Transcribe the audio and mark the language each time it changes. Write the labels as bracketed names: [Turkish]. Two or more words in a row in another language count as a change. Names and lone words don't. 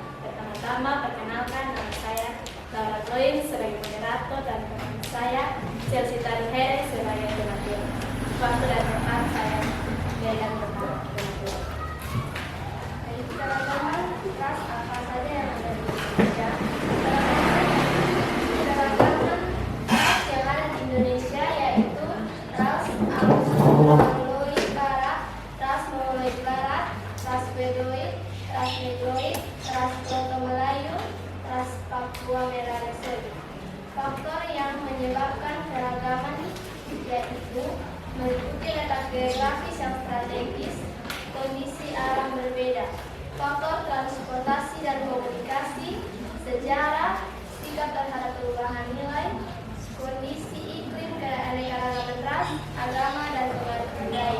[Indonesian] Pertama-tama perkenalkan, nama saya Laura Gloin sebagai moderator dan teman saya Chelsea Tarihere sebagai pemateri. Waktu dan tempat saya berikan tentang pemateri. Baik, keragaman ras apa saja yang ada di Indonesia? Keragaman ras yang ada di Indonesia yaitu ras Anglo-Mongoloid Barat, ras Mongoloid Barat, ras Bedoid, ras Negroid, ras Proto-Melayu, ras Papua Merah Reserve. Faktor yang menyebabkan keragaman yaitu meliputi letak geografis yang strategis, kondisi alam berbeda, faktor transportasi dan komunikasi, sejarah, sikap terhadap perubahan nilai, kondisi iklim, keanekaragaman ras, agama, dan pengaruh budaya.